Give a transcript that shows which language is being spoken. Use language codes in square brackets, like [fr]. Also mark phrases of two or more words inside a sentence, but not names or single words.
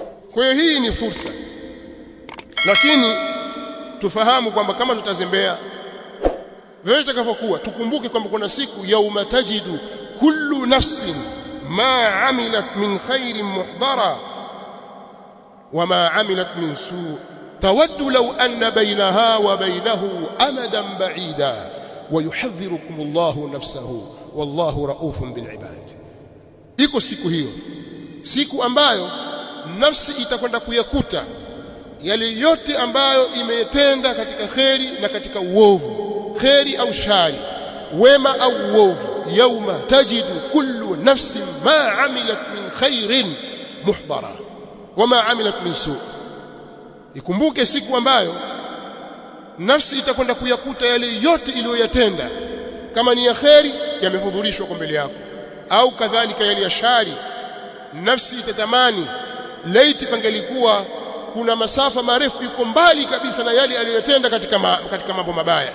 [sw] Kwa hiyo hii ni fursa, lakini tufahamu kwamba kama tutazembea vile itakavyokuwa, tukumbuke kwamba kuna siku [ar] يوم تجد كل نفس ما عملت من خير محضرا وما عملت من سوء تود لو أن بينها وبينه أمدا بعيدا ويحذركم الله نفسه والله رءوف بالعباد. [sw] Iko siku hiyo, siku ambayo nafsi itakwenda kuyakuta yale yote ambayo imetenda katika kheri na katika uovu, kheri au shari, wema au uovu. [ar] يوم تجد كل نفس ما عملت من خير محضرا وما عملت من سوء'. [sw] Ikumbuke siku ambayo nafsi itakwenda kuyakuta yale yote iliyoyatenda, kama ni ya kheri yamehudhurishwa kwa mbele yako, au kadhalika yale ya shari. Nafsi itatamani laiti pangelikuwa kuna masafa marefu iko mbali kabisa na yale aliyotenda katika mambo mabaya.